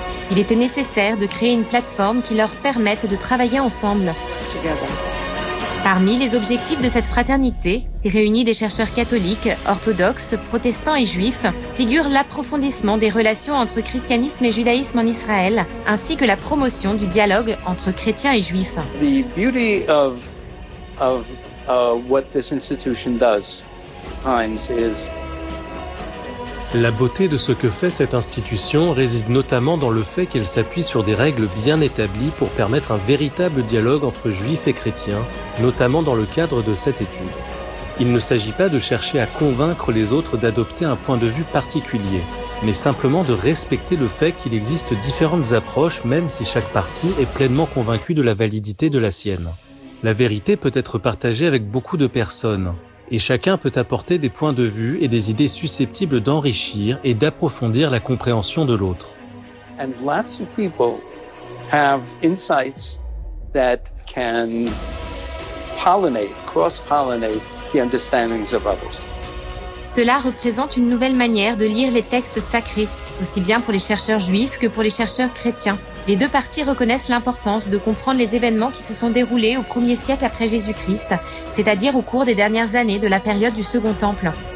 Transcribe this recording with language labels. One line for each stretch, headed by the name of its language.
French: Il était nécessaire de créer une plateforme qui leur permette de travailler ensemble. Parmi les objectifs de cette fraternité, qui réunit des chercheurs catholiques, orthodoxes, protestants et juifs, figure l'approfondissement des relations entre christianisme et judaïsme en Israël, ainsi que la promotion du dialogue entre chrétiens et juifs.
English: The beauty of what this institution does times is...
French: La beauté de ce que fait cette institution réside notamment dans le fait qu'elle s'appuie sur des règles bien établies pour permettre un véritable dialogue entre juifs et chrétiens, notamment dans le cadre de cette étude. Il ne s'agit pas de chercher à convaincre les autres d'adopter un point de vue particulier, mais simplement de respecter le fait qu'il existe différentes approches, même si chaque partie est pleinement convaincue de la validité de la sienne. La vérité peut être partagée avec beaucoup de personnes. Et chacun peut apporter des points de vue et des idées susceptibles d'enrichir et d'approfondir la compréhension de l'autre.
English: And lots of people have insights that can pollinate, cross-pollinate the understandings of others.
French: Cela représente une nouvelle manière de lire les textes sacrés, aussi bien pour les chercheurs juifs que pour les chercheurs chrétiens. Les deux parties reconnaissent l'importance de comprendre les événements qui se sont déroulés au 1er siècle après Jésus-Christ, c'est-à-dire au cours des dernières années de la période du Second Temple.